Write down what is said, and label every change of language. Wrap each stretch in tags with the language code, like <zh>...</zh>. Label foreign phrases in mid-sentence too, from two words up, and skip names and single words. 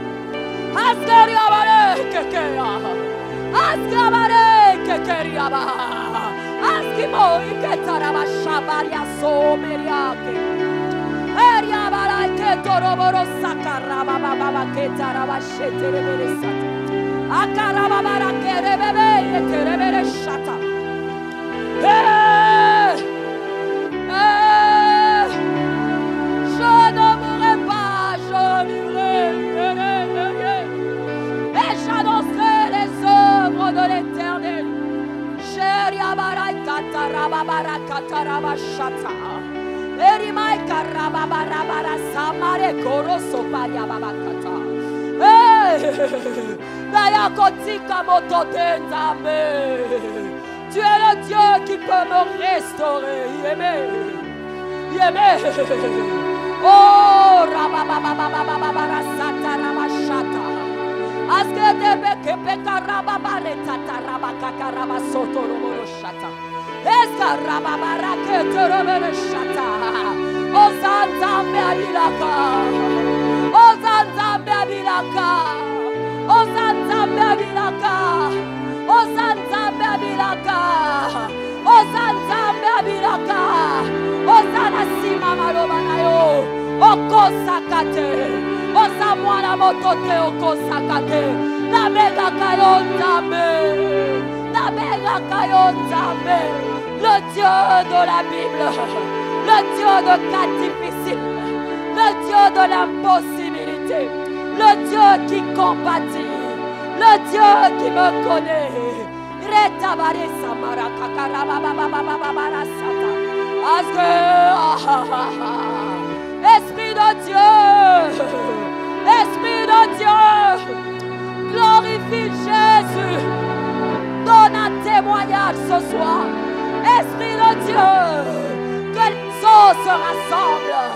<fr>Asgariabare kekea. Asgabare kekeriaba. Askimo iketaraba shabaria someriake. Eriabara ketoroboro sakaraba baba ketaraba sheterebere sata. Akaraba bara kerebebe kerebere shata. Je ne mourrai pas, je vivrai. Et j'annoncerai les œuvres de l'Éternel. Sheriabarai katarababara kataraba shata. Erimai karababara bara samare koroso paria babakata.</fr> <ln>Dayakotika mototenzame.</ln> <fr>Tu es le Dieu qui peut me restaurer. Yémé. Oh, rabababababababara sata rabashata. Aske debe kepeka rababare tata rabakaka rabasoto roboroshata. Eska rababara keterobere shata.</fr> <ln>Ozanzambe abilaka. Ozanzambe abilaka. Ozanzambe abilaka. Ozanzambe abilaka. Ozanzambe abilaka. Ozana sima malobanayo. Okosakate. Ozamwana motote okosakate. Nabega kayonzambe. Nabega kayonzambe.</ln> <fr>Le Dieu de la Bible. Le Dieu de cas difficiles. Le Dieu de l'impossibilité. Le Dieu qui compatit. Le Dieu qui me connaît. Retabare samara kakaraba bababababara sata. Esprit de Dieu. Esprit de Dieu. Glorifie Jésus. Donne un témoignage ce soir. Esprit de Dieu. Que les eaux se rassemblent.</fr>